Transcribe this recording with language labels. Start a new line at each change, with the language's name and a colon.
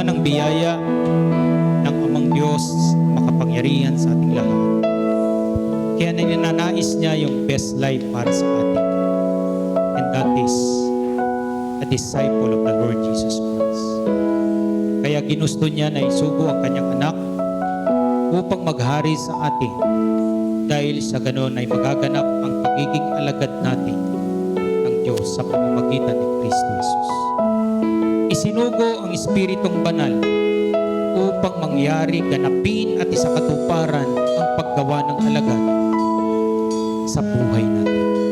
Filipino: biyaya ng Amang Diyos makapangyarihan sa ating lahat. Kaya ninanais niya yung best life para sa atin.
English: And that is a disciple of the Lord Jesus Christ.
Filipino: Kaya ginusto niya na isugo ang kanyang anak upang maghari sa atin. Dahil sa ganon ay magaganap ang pagiging alagad natin ng Diyos sa pamamagitan ni Kristo Jesus. Isinugo ang Espiritong Banal upang mangyari, ganapin at isakatuparan ang paggawa ng alagad sa buhay natin.